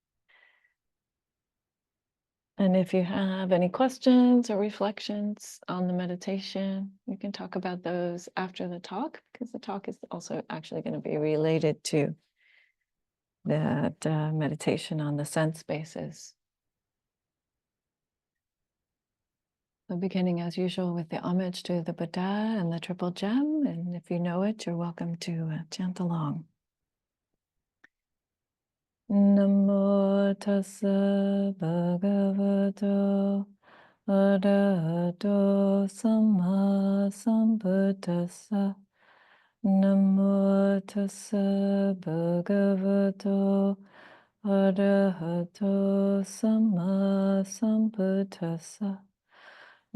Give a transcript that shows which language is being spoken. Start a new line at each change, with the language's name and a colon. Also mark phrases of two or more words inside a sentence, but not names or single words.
English: And if you have any questions or reflections on the meditation, we can talk about those after the talk, because the talk is also actually going to be related to that meditation on the sense basis. So beginning as usual with the homage to the Buddha and the triple gem. And if you know it, you're welcome to chant along.
Pali: Namo tassa bhagavato arahato samma sambuddhassa. Namo tassa bhagavato arahato samma sambuddhassa.